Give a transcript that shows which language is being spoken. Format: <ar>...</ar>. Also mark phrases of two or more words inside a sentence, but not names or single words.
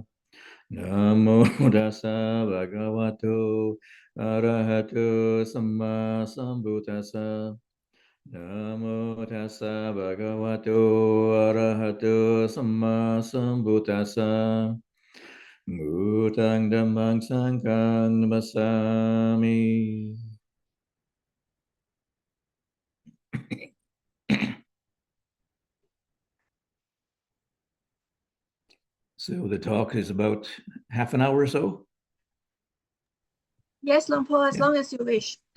<pi>Namo tassa bhagavato arahato samma sambuddhassa. Namo tassa bhagavato arahato samma sambuddhassa. Bhutang dhammang sanghang namasami.</pi> <en>So the talk is about half an hour or so. Yes, Lumpur, as Yeah. long as you wish.</en>